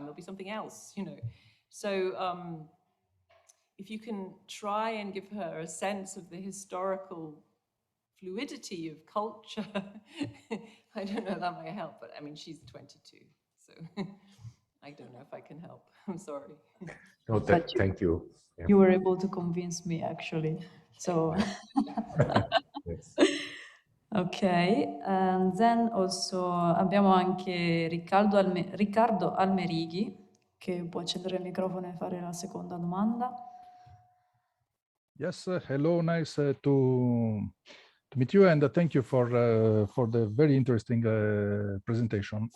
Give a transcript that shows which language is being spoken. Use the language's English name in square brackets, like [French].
[English] There'll be something else, you know. So if you can try and give her a sense of the historical fluidity of culture, I don't know, that might help. But I mean, she's 22, so I don't know if I can help. I'm sorry. No, thank you. Yeah. You were able to convince me, actually. So, Yes. ok, and then also [Italian] abbiamo anche Riccardo Almerighi, che può accendere il microfono e fare la seconda domanda. [English] Yes, hello, nice to meet you, and thank you for the very interesting presentation.